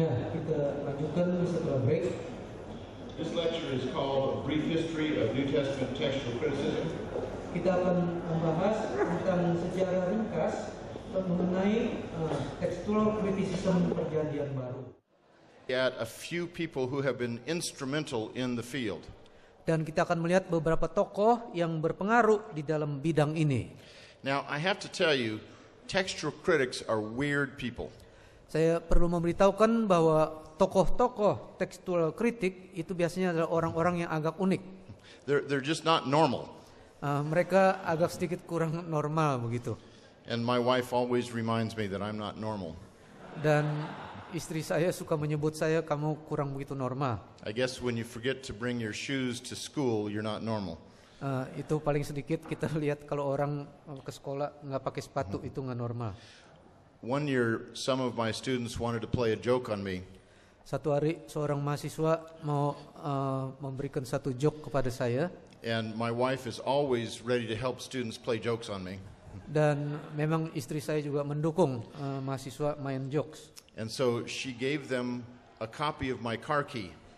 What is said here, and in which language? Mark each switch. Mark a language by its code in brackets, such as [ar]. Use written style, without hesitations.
[id] kita lanjutkan setelah break. [en] This lecture is called A Brief History of New Testament Textual Criticism. [id] Kita akan membahas tentang sejarah ringkas mengenai textual criticism Perjanjian Baru. [en] At a few people who have been instrumental in the field. [id] Dan kita akan melihat beberapa tokoh yang berpengaruh di dalam bidang ini. [en] Now, I have to tell you, textual critics are weird people. [id] Saya perlu memberitahukan bahwa tokoh-tokoh tekstual kritik itu biasanya adalah orang-orang yang agak unik. [en] They're just not normal. [id] Mereka agak sedikit kurang normal begitu. [en] And my wife always reminds me that I'm not normal. [id] Dan istri saya suka menyebut saya, kamu kurang begitu normal. [en] I guess when you forget to bring your shoes to school, you're not normal. [id] Itu paling sedikit kita lihat kalau orang ke sekolah nggak pakai sepatu itu nggak normal. [en] One year, some of my students wanted to play a joke on me. [id] Satu hari seorang mahasiswa mau memberikan satu joke kepada saya. [en] And my wife is always ready to help students play jokes on me. [id] Dan memang istri saya juga mendukung mahasiswa main jokes. [en] And so she gave them a copy of my car key.